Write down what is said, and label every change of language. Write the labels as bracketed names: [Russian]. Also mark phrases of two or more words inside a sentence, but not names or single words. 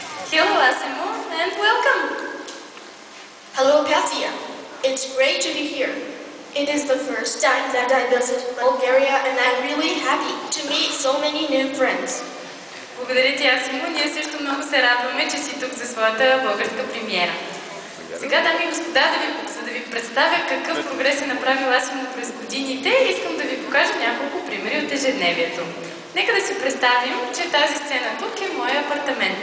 [English] Hello, Asimo, and welcome. Hello, Pathia. It's great to be here. It is the first time that I visit Bulgaria, and I'm really happy to meet so many new friends. [Bulgarian] Благодаря ти, Асимо. Ние също много се радваме, че си тук за своята българска премиера. Сега, дами и господа, за да ви представя какъв прогрес е направил Асимо през годините, искам да ви покажа няколко примери от ежедневието. Нека да си представим, че тази сцена тук е моя апартамент.